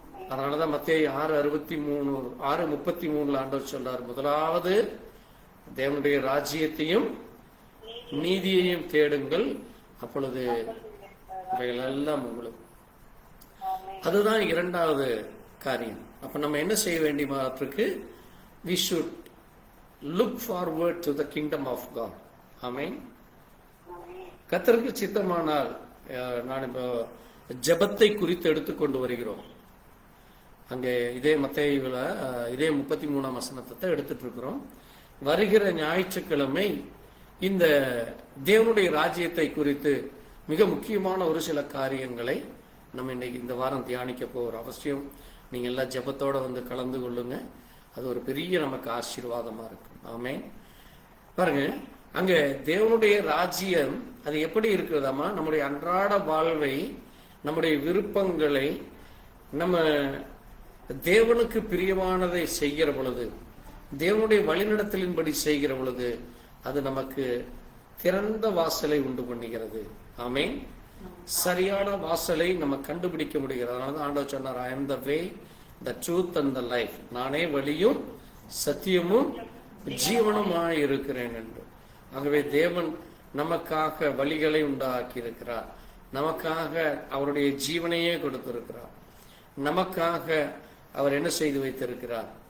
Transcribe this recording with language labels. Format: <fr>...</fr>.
<ta>அதனாலதான் மத்தேயு 6:33 ஆண்டவர் சொல்றார், முதலாவது தேவனுடைய ராஜ்யத்தையும் நீதியையும் தேடுங்கள், அப்பொழுது இவைகள் எல்லாம் உங்களுக்கு. அதுதான் இரண்டாவது காரியம். அப்ப நம்ம என்ன செய்ய வேண்டியமாருக்கு?</ta> <en>we should look forward to the kingdom of God.</en> <ta>ஆமென். கர்த்தருக்கு சித்தமானால் நான் இப்போ ஜெபத்தை குறித்து எடுத்துக்கொண்டு வருகிறோம். அங்கே இதே மத்தேயுல இதே 33ஆம் வசனத்தை எடுத்துட்டு இருக்கிறோம். வருகிற ஞாயிற்றுக்கிழமை இந்த தேவனுடைய ராஜ்யத்தை குறித்து மிக முக்கியமான ஒரு சில காரியங்களை நம்ம இன்னைக்கு இந்த வாரம் தியானிக்க போகிறோம். அவசியம் நீங்க எல்லாம் ஜெபத்தோட வந்து கலந்து கொள்ளுங்க. அது ஒரு பெரிய நமக்கு ஆசீர்வாதமா இருக்கும். ஆமென். பாருங்க, அங்க தேவனுடைய ராஜ்யம் அது எப்படி இருக்கிறதாமா? நம்முடைய அன்றாட வாழ்வை, நம்முடைய விருப்பங்களை நம்ம தேவனுக்கு பிரியமானதை செய்கிற பொழுது, தேவனுடைய வழிநடத்தலின்படி செய்கிற பொழுது, அது நமக்கு திறந்த வாசலை உண்டு பண்ணுகிறது. ஆமென். சரியான வாசலை நம்ம கண்டுபிடிக்க முடிகிறது. அதனால ஆண்டவர் சொன்னார்,</ta> <en>I am the way, the truth and the life.</en> <ta>நானே வழியும் சத்தியமும் ஜீவனுமாய் இருக்கிறேன் என்று. ஆகவே தேவன் நமக்காக வழிகளை உண்டாக்கி இருக்கிறார். நமக்காக அவருடைய ஜீவனையே கொடுத்திருக்கிறார். நமக்காக அவர் என்ன செய்து வைத்திருக்கிறார்?</ta>